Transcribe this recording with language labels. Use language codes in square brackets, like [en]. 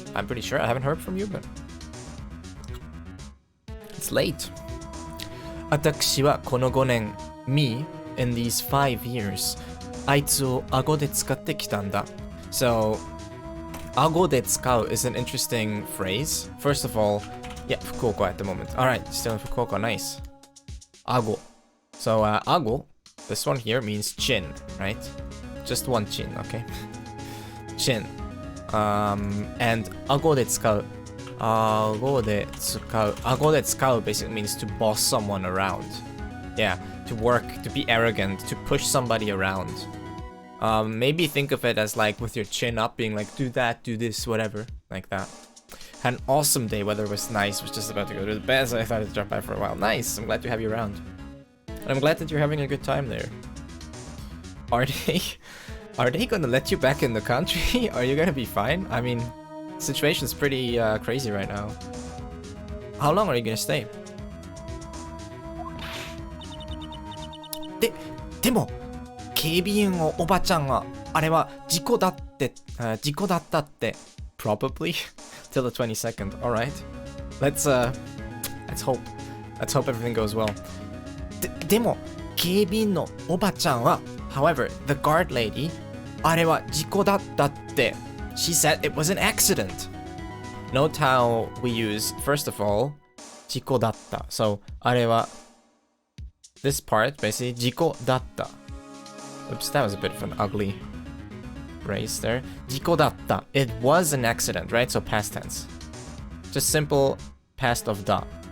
[en] I'm pretty sure. I haven't heard from you, but it's late. [ja] 私はこの5年 [en] me in these 5 years [ja] あいつを顎で使ってきたんだ. [en] So, 顎で使う is an interesting phrase. First of all, yeah, Fukuoka at the moment. Alright, still in Fukuoka, nice. [ja] 顎. [en] So, 顎, this one here means chin, right? Just one chin, okay? Chin. And 顎で使う. [ja] 顎で使う. [en] 顎で使う basically means to boss someone around. Yeah, to work, to be arrogant, to push somebody around. Maybe think of it as like with your chin up, being like, do that, do this, whatever, like that. Had an awesome day, weather was nice, was just about to go to the bed, so I thought I'd drop by for a while. Nice, I'm glad to have you around. And I'm glad that you're having a good time there. Are they gonna let you back in the country? Are you gonna be fine? I mean, the situation's pretty crazy right now. How long are you gonna stay? [ja] でも警備員のおばちゃんはあれは事故だったって [en] probably till the 22nd. All right, let's hope everything goes well. [ja] でも警備員のおばちゃんは [en] however the guard lady [ja] あれは事故だったって [en] she said it was an accident. Note how we use first of all 事故だった so あれは this part basically 事故だった Oops, that was a bit of an ugly phrase there. 事故だった It was an accident, right? So past tense. Just simple past of da.